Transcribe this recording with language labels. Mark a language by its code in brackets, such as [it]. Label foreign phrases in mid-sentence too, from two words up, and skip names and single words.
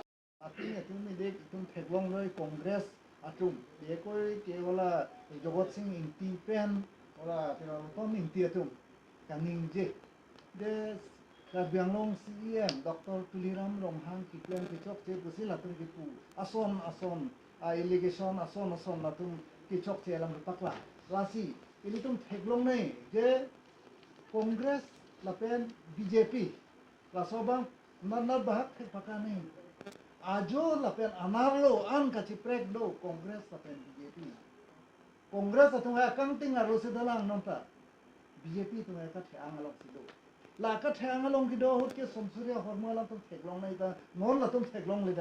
[mjw] তুমি দেখ তুমি ফেগলং লৈ কংগ্ৰেছ আতুম বেকৈ কেৱলা জগত সিং ইন্টি পেন ওলা লুকম ইন্টি আতুম কানিং যে কাৰ্বি আংলং CEM ডক্টৰ তুলিৰাম ৰংহাং কিপ্লেন কিচক যে বুজিল আতুম কিপু আসন ইলিগেশ্যন আসন আতুম কিচক যে এলাম পাকলা লাসি ini tum feglong nei je Congress lapen BJP lasobang nanar bahak ke pakane ajo lapen anarlo an kaciprek do Congress lapen BJP Congress atung accounting aro sedalang nonta BJP tum ka thang alok sido la ka thang along kido hot ke somsurya hormala tum feglong nei ta non la tum feglong